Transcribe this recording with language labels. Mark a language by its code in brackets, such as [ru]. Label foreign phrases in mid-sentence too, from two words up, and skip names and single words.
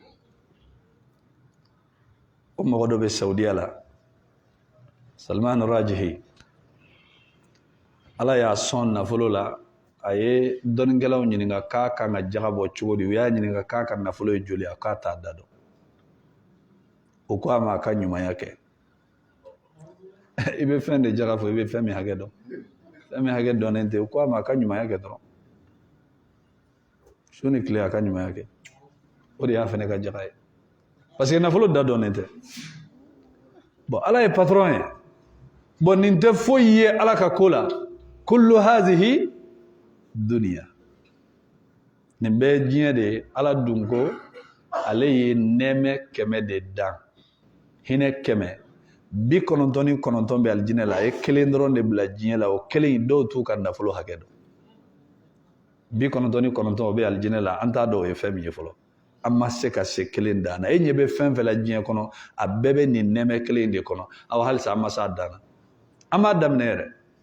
[bm] o mɔgɔ dɔ bɛ Saudiya la Salman Rajihi ala y'a sɔn nafolo la a ye dɔnnikɛlaw ɲininka k'a kan ka jaga bɔ cogo di u y'a ɲininka k'a ka nafolo ye joli a k'a t'a da dɔn o ko a ma a ka ɲumanya kɛ i bɛ fɛn de jaga fɔ i bɛ fɛn min hakɛ dɔn fɛn min hakɛ dɔnnen tɛ o ko a ma a ka ɲumanya kɛ dɔrɔn su ni tile a ka ɲumanya kɛ o de y'a fɛnɛ ka jaga ye [fr] parce que [bm] nafolo da dɔnnen tɛ bon ala ye patron ye bon nin tɛ foyi ye ala ka ko la [ar] كل هذه الدنيا [bm] nin bɛɛ diɲɛ de ye ala dun ko ale ye nɛɛmɛ 100 de dan hinɛ 100 99 bɛ alijinɛ la a ye 1 dɔrɔn de bila diɲɛ la o 1 dɔw t'u ka nafolo hakɛ dɔn 99 o bɛ alijinɛ la an t'a dɔn o ye fɛn min ye fɔlɔ an ma se ka se 1 dan na e ɲɛ bɛ fɛn fɛn la diɲɛ kɔnɔ a bɛɛ bɛ nin nɛɛmɛ 1 de kɔnɔ aw halisa an ma se a dan na an b'a daminɛ yɛrɛ